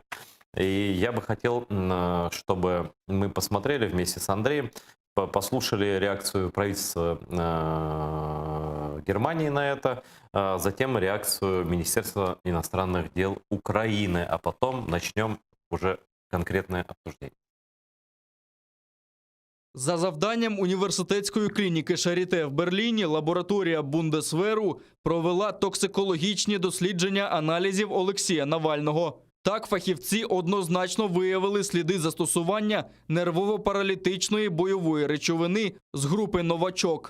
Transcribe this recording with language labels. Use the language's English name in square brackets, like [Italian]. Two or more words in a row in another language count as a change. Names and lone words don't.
[Russian] И я бы хотел, чтобы мы посмотрели вместе с Андреем, послушали реакцию правительства Германии на это, затем реакцию Министерства иностранных дел Украины, а потом начнем уже конкретное обсуждение. [Ukrainian] За завданням університетської клініки Шаріте в Берліні лабораторія Бундесверу провела токсикологічні дослідження аналізів Олексія Навального. Так, фахівці однозначно виявили сліди застосування нервово-паралітичної бойової речовини з групи «Новачок».